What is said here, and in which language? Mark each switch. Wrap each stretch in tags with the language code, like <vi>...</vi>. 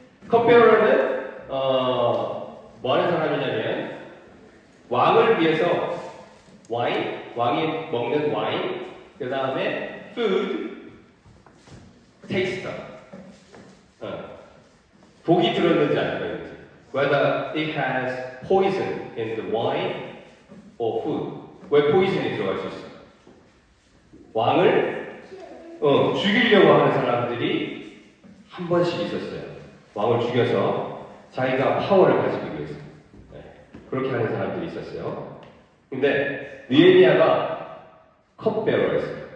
<ko>컵베어러는 뭐 하는 사람이냐면 왕을 위해서 왕이 먹는 와인, 그 다음에 food, taster. 독이 들었는지 안 들었는지.</ko> <en>Whether it has poison in the wine or food.</en> <ko>왜 포이즌이 들어갈 수 있어? 왕을 죽이려고 하는 사람들이 한 번씩 있었어요. 왕을 죽여서 자기가 파워를 가지기 위해서. 네. 그렇게 하는 사람들이 있었어요. 근데 느헤미야가 컵베어러였어요.</ko>